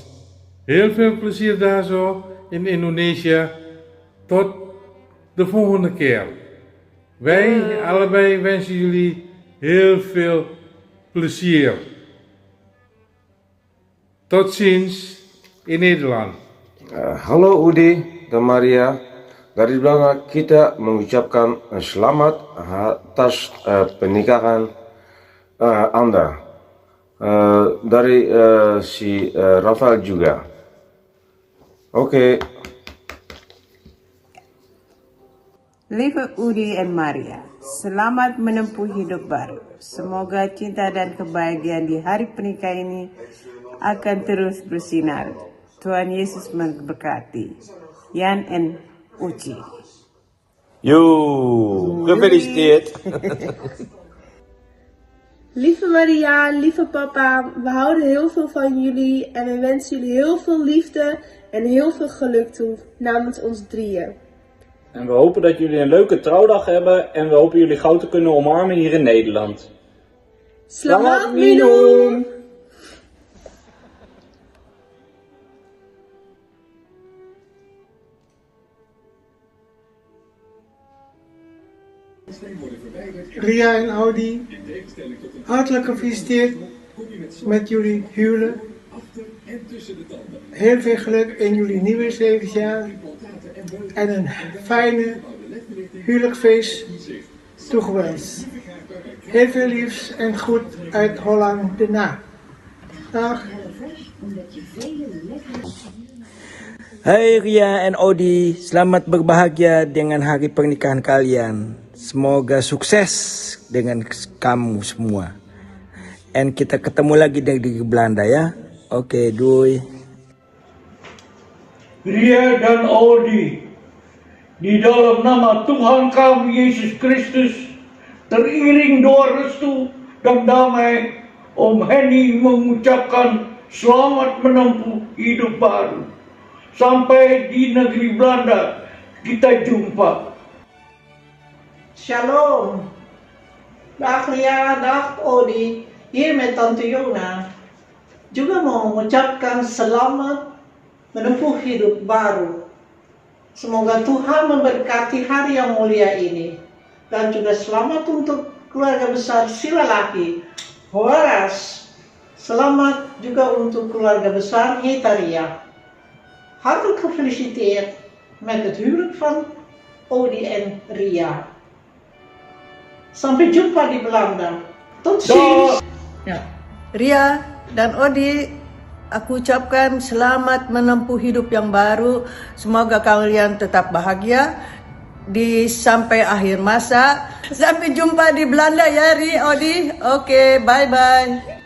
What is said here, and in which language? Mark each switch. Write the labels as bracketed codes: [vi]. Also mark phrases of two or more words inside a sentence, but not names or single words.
[nl] Heel veel plezier daar zo in Indonesië. Tot de volgende keer. Wij allebei wensen jullie heel veel plezier. Tot ziens in Nederland. [id] Halo Udi dan Maria. Dari belakang kita mengucapkan selamat atas pernikahan Anda. Dari si Rafael juga. Oke. [nl] Lieve Udi en Maria, [id] selamat menempuh hidup baru. Semoga cinta dan kebahagiaan di hari pernikahan ini akan terus bersinar. Tuhan Yesus memberkati. [nl] Jan en Uci. Yo, gefeliciteerd. Lieve Maria, lieve papa, we houden heel veel van jullie en we wensen jullie heel veel liefde en heel veel geluk toe namens ons drieën. En we hopen dat jullie een leuke trouwdag hebben en we hopen jullie gauw te kunnen omarmen hier in Nederland. [id] Selamat minum! [nl] Ria en Audi, hartelijk gefeliciteerd met jullie huwelijk. Heel veel geluk in jullie nieuwe levensjaar en een fijne huwelijksfeest toegewenst. Heel veel liefs en goed uit Holland de Na. Dag. [id] Hai Ria and Odi, selamat berbahagia dengan hari pernikahan kalian. Semoga sukses dengan kamu semua. And kita ketemu lagi di Belanda ya. [nl] Oke, doei. [id] Ria dan Odi, di dalam nama Tuhan kami Yesus Kristus, teriring doa restu dan damai, Om Henny mengucapkan selamat menempuh hidup baru. Sampai di negeri Belanda kita jumpa. Shalom. [nl] Dag Ria, dag Odi. Hier met Tante Yona. [id] Juga mau mengucapkan selamat menempuh hidup baru. Semoga Tuhan memberkati hari yang mulia ini. Dan juga selamat untuk keluarga besar Silalaki, Horas. Selamat juga untuk keluarga besar Hetaria. [nl] Hartelijk gefeliciteerd met het huwelijk van Odi en Ria. [id] Sampai jumpa di Belanda. [nl] Tot ziens. [id] Ya. Ria dan Odi, aku ucapkan selamat menempuh hidup yang baru. Semoga kalian tetap bahagia sampai akhir masa. Sampai jumpa di Belanda ya Odi. Oke, bye-bye.